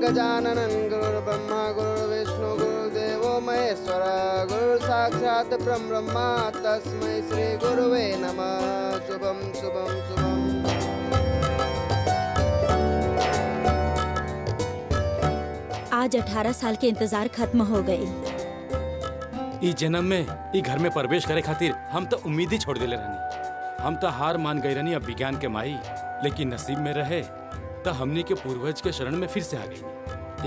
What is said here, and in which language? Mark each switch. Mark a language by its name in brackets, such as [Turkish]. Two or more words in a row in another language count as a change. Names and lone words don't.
[Sanskrit] गजानन गुरुर्ब्रह्मा गुरुर्विष्णु गुरुर्देवो महेश्वर गुरु साक्षात ब्रह्मा तस्मै श्री गुरुवे नमः। शुभम शुभम शुभम। [Bhojpuri] आज 18 साल के इंतजार खत्म हो गई। ई जन्म में ई घर में प्रवेश करे खातिर हम तो उम्मीद ही छोड़ देले रहनी, हम तो हार मान गए रहनी अब विज्ञान के माई, लेकिन नसीब में रहे तो हमनी के पूर्वज के शरण में फिर से आ गई।